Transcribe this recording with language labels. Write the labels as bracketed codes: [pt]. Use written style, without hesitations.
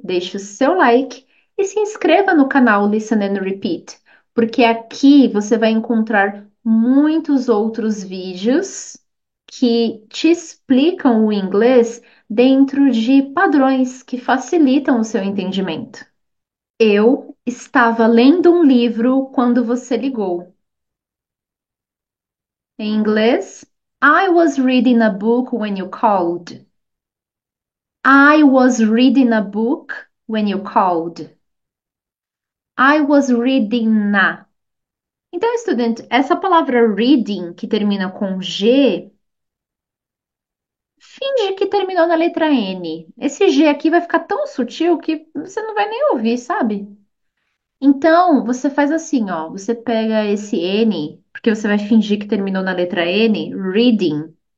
[pt] Deixe o seu like e se inscreva no canal Listen and Repeat, porque aqui você vai encontrar muitos outros vídeos que te explicam o inglês dentro de padrões que facilitam o seu entendimento. Eu estava lendo um livro quando você ligou. Em inglês, [en] I was reading a book when you called. I was reading a book when you called. I was reading na. [pt] Então, estudante, essa palavra reading que termina com G, finge que terminou na letra N. Esse G aqui vai ficar tão sutil que você não vai nem ouvir, sabe? Então, você faz assim, ó, você pega esse N, porque você vai fingir que terminou na letra N, reading.